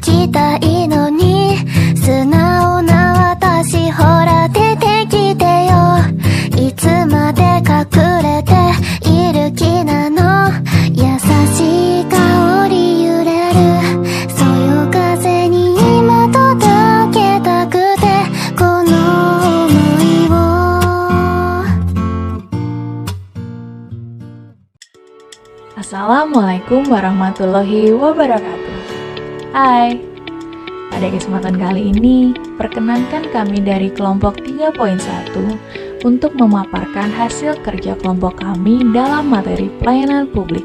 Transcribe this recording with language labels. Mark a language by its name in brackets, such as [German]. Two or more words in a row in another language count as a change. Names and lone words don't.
[Japanese] きたいのに素直な私ほら出てきてよいつまで隠れている気なの優しい香り揺れるそよ風に今届けたくてこの想いを [Arabic] السلام عليكم ورحمة الله وبركاته. [Indonesian] Hai, pada kesempatan kali ini perkenankan kami dari kelompok 3.1 untuk memaparkan hasil kerja kelompok kami dalam materi pelayanan publik.